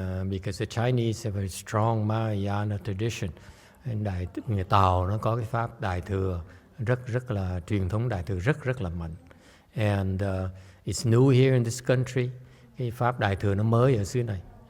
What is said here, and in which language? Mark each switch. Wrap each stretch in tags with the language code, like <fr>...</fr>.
<en>Because the Chinese have a strong Mahayana tradition.</en> <vi>Người Tàu nó có cái pháp Đại Thừa rất là truyền thống Đại Thừa rất là mạnh.</vi> <en>And it's new here in this country.</en> <vi>Cái pháp Đại Thừa nó mới ở xứ này.</vi>